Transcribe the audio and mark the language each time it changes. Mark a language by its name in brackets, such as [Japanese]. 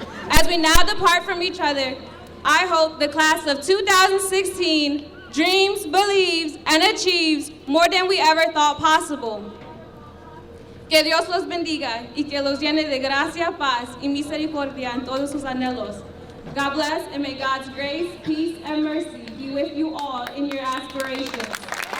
[English] As we now depart from each other, I hope the class of 2016 dreams, believes, and achieves more than we ever thought possible. [Spanish] Que Dios los bendiga y que los llene de gracia, paz, y misericordia en todos sus anhelos. [English] God bless, and may God's grace, peace, and mercy be with you all in your aspirations.